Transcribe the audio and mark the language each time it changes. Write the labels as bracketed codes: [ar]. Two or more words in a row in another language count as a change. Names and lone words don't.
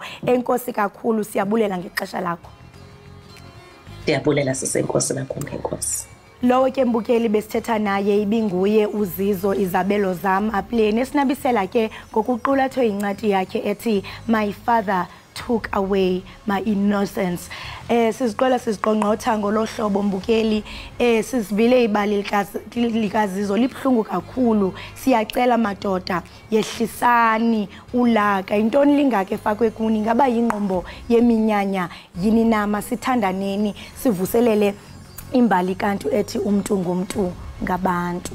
[xh] Enkosi kakhulu siyabulela ngexesha lakho. Ndiyabulela sisenkosi nakho ngenkosi. Lowo ke mbukeli besithetha naye ibinguye uZizo Izabelo Zam Apleni esinabisela ke ngokuqulatho incwadi yakhe ethi My Father Took Away My Innocence. Siziqongqotha ngolohlobo mbukeli sizivile ibali likaZizo libhlungu kakhulu. Siyacela madoda yehlisani ulaka intoni lingake efakwe kuni ngaba yingqombo yeminyanya yini nama sithandaneni sivuselele imbali kantu ethi [zu] umuntu ngumuntu ngabantu.